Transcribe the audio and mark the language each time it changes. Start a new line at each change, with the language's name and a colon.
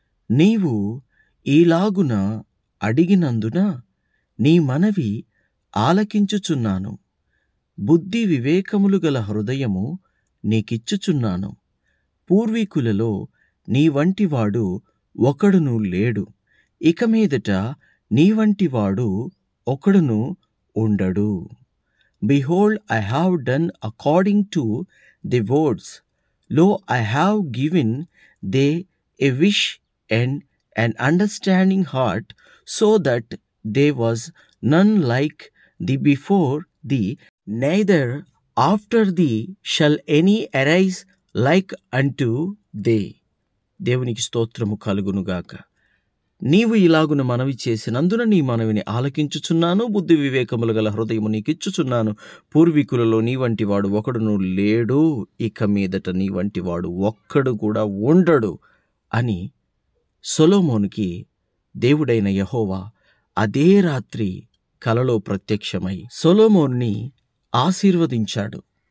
Telugu: నీవు ఈలాగున అడిగినందున నీ మనవి ఆలకించుచున్నాను. బుద్ధి వివేకములు గల హృదయము నీకిచ్చుచున్నాను. పూర్వీకులలో నీ వంటివాడు ఒకడును లేడు, ఇక మీదట నీ వంటివాడు ఒకడును ఉండడు.
English: Behold, I have done according to the words. Lo, I have given thee a wish and an understanding heart, so that there was none like thee before thee, neither after thee shall any arise like unto thee.
Telugu: దేవునికి స్తోత్రము కలుగునుగాక. నీవు ఇలాగున మనవి చేసినందున నీ మనవిని ఆలకించుచున్నాను. బుద్ధి వివేకములు గల హృదయము నీకిచ్చుచున్నాను. పూర్వీకులలో నీ వంటి వాడు ఒకడును లేడు, ఇక మీదట నీ వంటి వాడు ఒక్కడు కూడా ఉండడు అని సొలొమోనుకి దేవుడైన యెహోవా అదే రాత్రి కలలో ప్రత్యక్షమై సొలొమోనుని ఆశీర్వదించాడు.